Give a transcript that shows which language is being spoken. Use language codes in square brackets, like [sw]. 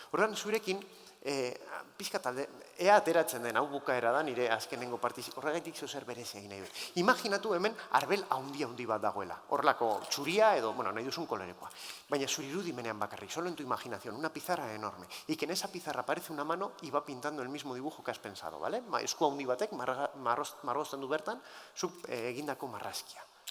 [eu] Horan zurekin, pizkat alde, ea ateratzen den, hau bukaera da, nire azkenengo partizik, horregaitik zozer berezia egin nahi dut. Imaginatu hemen arbel handi bat dagoela, horrelako txuria edo, nahi duzun kolorekoa. Baina zure irudimenean bakarrik, [es] solo en tu imaginación, una pizarra enorme, y que en esa pizarra aparece una mano y va pintando el mismo dibujo que has pensado, ¿vale? [eu] Esku handi batek, marrozten du bertan, zuk egindako marrazkia.